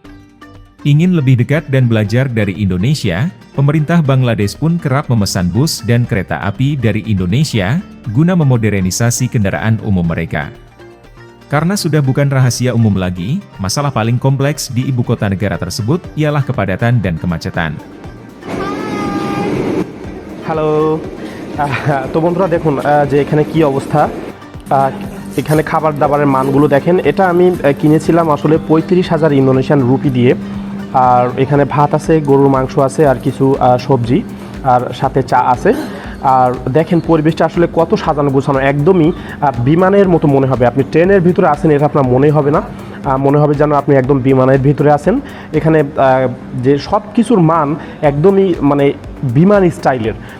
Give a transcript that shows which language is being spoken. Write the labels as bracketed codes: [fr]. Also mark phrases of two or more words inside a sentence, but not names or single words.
[id] Ingin lebih dekat dan belajar dari Indonesia, pemerintah Bangladesh pun kerap memesan bus dan kereta api dari Indonesia, guna memodernisasi kendaraan umum mereka. Karena sudah bukan rahasia umum lagi, masalah paling kompleks di ibu kota negara tersebut ialah kepadatan dan kemacetan. [bn] হ্যালো তো বন্ধুরা দেখুন যে এখানে কি অবস্থা এখানে খাবার দাবারের মানগুলো দেখেন এটা আমি কিনেছিলাম আসলে 35,000 ইন্দোনেশিয়ান রুপি দিয়ে আর এখানে ভাত আছে গরুর মাংস আছে আর কিছু সবজি আর সাথে চা আছে আর দেখেন পরিবেশটা আসলে কত সাজানো গোছানো একদমই বিমানের মতো মনে হবে আপনি ট্রেনের ভিতরে আছেন এটা আপনার মনেই হবে না মনে হবে যেন আপনি একদম বিমানের ভিতরে আছেন এখানে যে সব কিছুর মান একদমই মানে বিমান স্টাইলের